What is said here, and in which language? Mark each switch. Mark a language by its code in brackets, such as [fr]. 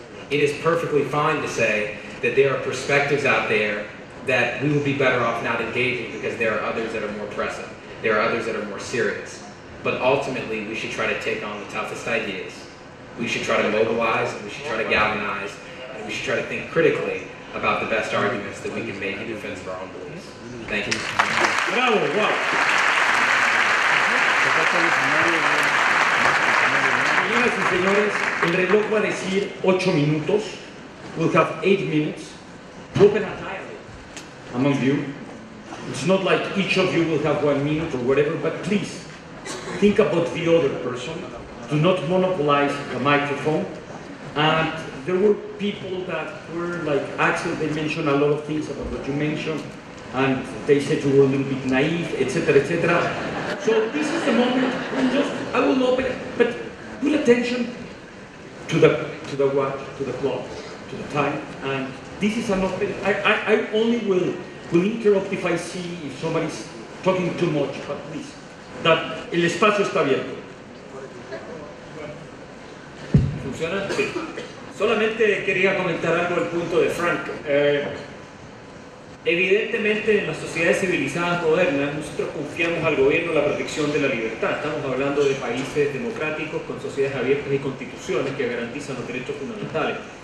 [en] It is perfectly fine to say that there are perspectives out there that we would be better off not engaging because there are others that are more pressing. There are others that are more serious. But ultimately, we should try to take on the toughest ideas. We should try to mobilize, and we should try to galvanize, and we should try to think critically about the best arguments that we can make in defense of our own beliefs. Thank you. Bravo, wow. [es] Señoras y señores, el reloj va a decir 8 minutos. [en] We'll have 8 minutes to open a dialogue among you. It's not like each of you will have 1 minute or whatever, but please think about the other person. Do not monopolize the microphone. And there were people that were like Axel, they mentioned a lot of things about what you mentioned, and they said you were a little bit naive, etc., etc. So this is the moment, I will open it, but put attention to the watch, to the clock, to the time, and this is an open, I only will interrupt if I see if somebody's talking too much, but please, that [es] el espacio está abierto. ¿Funciona? Sí. Solamente quería comentar algo del punto de Frank. Evidentemente en las sociedades civilizadas modernas nosotros confiamos al gobierno la protección de la libertad. Estamos hablando de países democráticos con sociedades abiertas y constituciones que garantizan los derechos fundamentales.